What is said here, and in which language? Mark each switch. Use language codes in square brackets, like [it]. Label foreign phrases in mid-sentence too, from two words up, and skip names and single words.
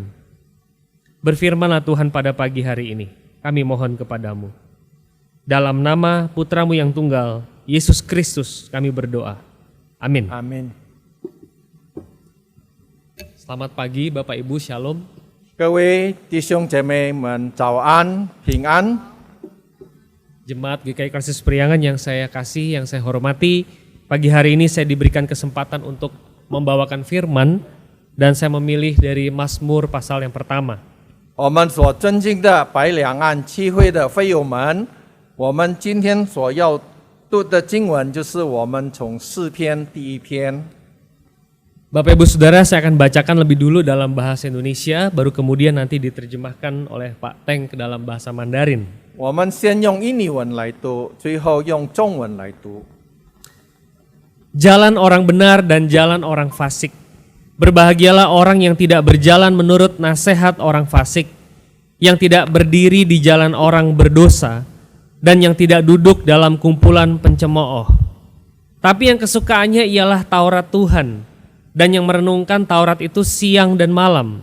[id] Berfirmanlah Tuhan pada pagi hari ini, kami mohon kepadamu. Dalam nama Putra-Mu yang tunggal, Yesus Kristus, kami berdoa. Amin. Amin。 Selamat pagi Bapak Ibu, Shalom. [zh] 各位弟兄姐妹们，早安，平安。 [id] Jemaat GKI Krisis Priangan yang saya kasih, yang saya hormati, pagi hari ini saya diberikan kesempatan untuk membawakan firman dan saya memilih dari Mazmur pasal yang pertama. [zh] 我们所尊敬的白两岸七会的会友们，我们今天所要读的经文就是我们从诗篇第一篇。 [id] Bapak Ibu Saudara, saya akan bacakan lebih dulu dalam bahasa Indonesia, baru kemudian nanti diterjemahkan oleh Pak Teng ke dalam bahasa Mandarin. [zh] 我们先用印尼文来读，最后用中文来读。 [id] Jalan orang benar dan jalan orang fasik. Berbahagialah orang yang tidak berjalan menurut nasihat orang fasik, yang tidak berdiri di jalan orang berdosa, dan yang tidak duduk dalam kumpulan pencemooh. Tapi yang kesukaannya ialah Taurat Tuhan, dan yang merenungkan Taurat itu siang dan malam.